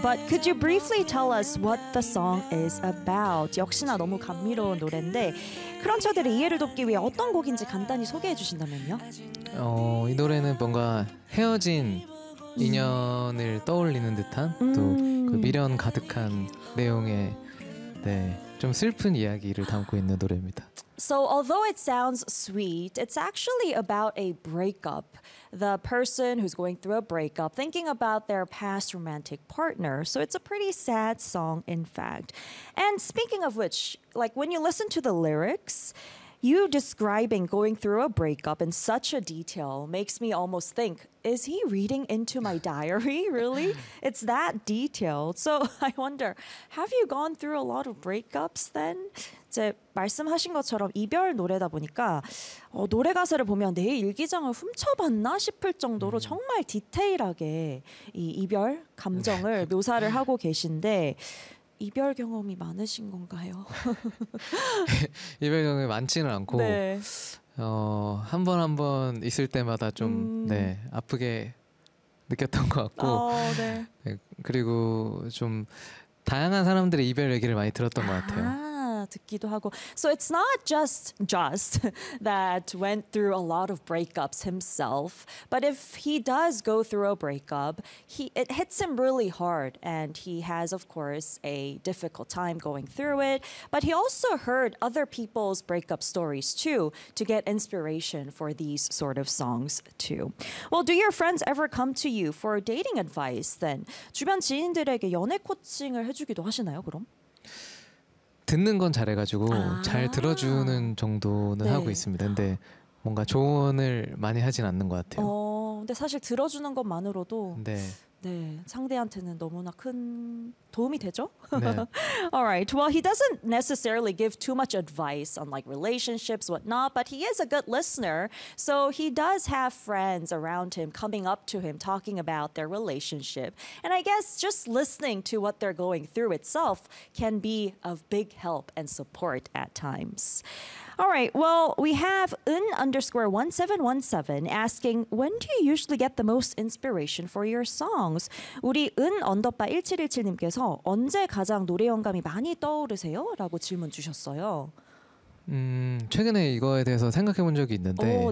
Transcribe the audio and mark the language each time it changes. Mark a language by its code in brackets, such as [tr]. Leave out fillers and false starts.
[en] But could you briefly tell us what the song is about? [ko] 역시나 너무 감미로운 노래인데 크런처들의 이해를 돕기 위해 어떤 곡인지 간단히 소개해 주신다면요? 이 노래는 뭔가 헤어진 인연을 떠올리는 듯한 또 그 미련 가득한 내용의 네, 좀 슬픈 이야기를 담고 있는 노래입니다. [en] So although it sounds sweet, it's actually about a breakup. The person who's going through a breakup, thinking about their past romantic partner. So it's a pretty sad song, in fact. And speaking of which, like when you listen to the lyrics, you describing going through a breakup in such a detail makes me almost think, is he reading into my diary, really? It's that detailed. So I wonder, have you gone through a lot of breakups then? [ko] 이제 말씀하신 것처럼 이별 노래다 보니까 노래 가사를 보면 내 일기장을 훔쳐봤나 싶을 정도로 정말 디테일하게 이 이별 감정을 묘사를 하고 계신데 이별 경험이 많으신 건가요? 이별 경험이 많지는 않고 네. 한 번 한 번 있을 때마다 좀 네, 아프게 느꼈던 것 같고 네. 네, 그리고 좀 다양한 사람들의 이별 얘기를 많이 들었던 것 같아요. 듣기도 하고. [en] So it's not just that went through a lot of breakups himself, but if he does go through a breakup, it hits him really hard, and he has, of course, a difficult time going through it. But he also heard other people's breakup stories too to get inspiration for these sort of songs too. Well, do your friends ever come to you for dating advice then? [ko] 주변 지인들에게 연애 코칭을 해주기도 하시나요, 그럼? 듣는 건 잘해가지고 잘 들어주는 정도는 네. 하고 있습니다. 근데 뭔가 조언을 많이 하진 않는 것 같아요. 근데 사실 들어주는 것만으로도 네. 네, 상대한테는 너무나 큰 도움이 되죠? 네. [en] All right. Well, he doesn't necessarily give too much advice on like relationships, whatnot, but he is a good listener. So he does have friends around him coming up to him, talking about their relationship. And I guess just listening to what they're going through itself can be of big help and support at times. All right. Well, we have un_1717 asking, when do you usually get the most inspiration for your songs? [ko] 우리 un_1717님께서 언제 가장 노래 영감이 많이 떠오르세요? 라고 질문 주셨어요. 최근에 이거에 대해서 생각해 본 적이 있는데